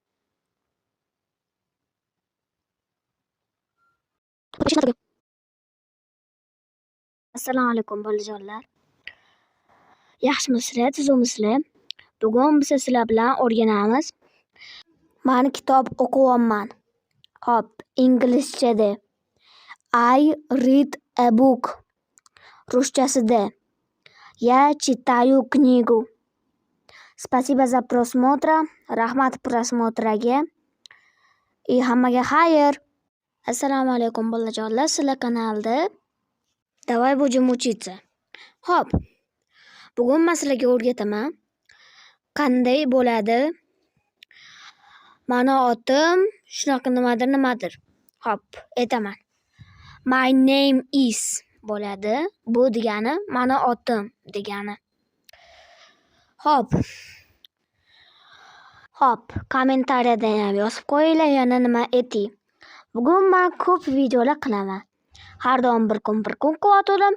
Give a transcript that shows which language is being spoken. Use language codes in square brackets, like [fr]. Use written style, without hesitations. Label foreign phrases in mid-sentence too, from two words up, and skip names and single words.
[uz] Assalomu alaykum bolajonlar. Yaxshimisizlar, tuzukmisizlar? Bugun biz sizlar bilan o'rganamiz. Men kitob o'qiyapman. Hop, inglizchada [en] I read a book. [ru] Ruschasida Я читаю книгу. Спасибо за просмотр. Rahmat просмотрga. [uz] И hammaga xayr. Assalomu alaykum bolajonlar. Sizlar kanalda [ru] Давай будем учиться. [uz] Hop. Bugun men sizlarga o'rgataman. Qanday bo'ladi? Mani otim shunaqa nimadir. Hop, aytaman. [en] My name is [uz] bo'ladi. Bu degani mani otim degani. Hop, kommentariyada ham yozib qo'yinglar, yana nima ayting. Bugun men ko'p videolar qilaman. Har doim bir kun qilayotirdim.